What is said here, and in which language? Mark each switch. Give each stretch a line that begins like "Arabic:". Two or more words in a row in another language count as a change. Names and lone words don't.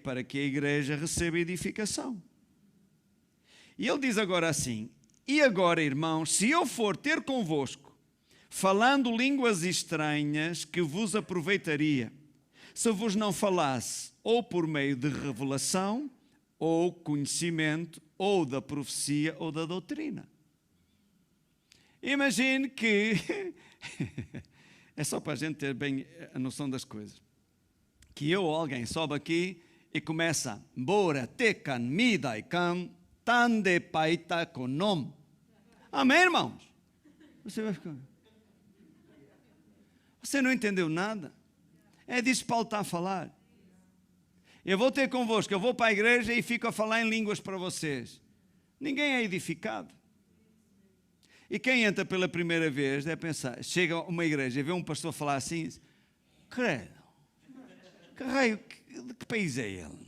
Portuguese: Para que a igreja receba edificação. E ele diz agora assim: e agora, irmãos, se eu for ter convosco, falando línguas estranhas, que vos aproveitaria, se vos não falasse, ou por meio de revelação, ou conhecimento, ou da profecia, ou da doutrina. Imagine que, é só para a gente ter bem a noção das coisas, que eu ou alguém sobe aqui e começa: Bora tecan midaikan tande paita konom. Amém, irmãos? Você vai ficar... Você não entendeu nada? É disso que Paulo está a falar. Eu vou ter convosco, eu vou para a igreja e fico a falar em línguas para vocês. Ninguém é edificado. E quem entra pela primeira vez deve pensar, chega a uma igreja e vê um pastor falar assim: credo, que raio, de que país é ele?